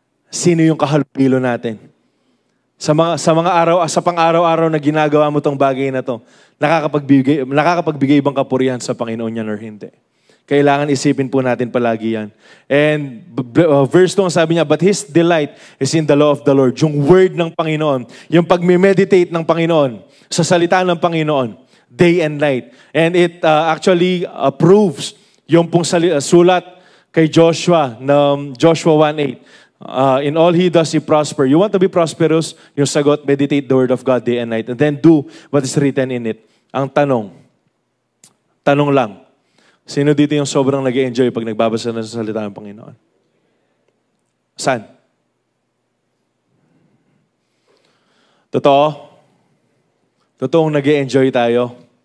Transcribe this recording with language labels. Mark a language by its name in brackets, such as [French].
[Filipino] Sino yung kahalupilo natin? Sa pang-araw-araw na ginagawa mo tong bagay na to, nakakapagbigay bang kapurihan sa Panginoon yan or hindi? Kailangan isipin po natin palagi yan. [English] And verse 2, [Filipino] sabi niya, [English] but his delight is in the law of the Lord. [Filipino] Yung word ng Panginoon, yung pag-meditate ng Panginoon, sa salita ng Panginoon, [English] day and night. And it actually proves [Filipino] yung pong sulat kay Joshua, na Joshua 1:8. [English] In all he does, he prosper. You want to be prosperous? [Filipino] Yung sagot, [English] meditate the word of God day and night. And then do what is written in it. [Filipino] Ang tanong lang, sino dito yung sobrang nag-enjoy pag nagbabasa na sa salita ng Panginoon? Saan? Totoong nag-enjoy tayo.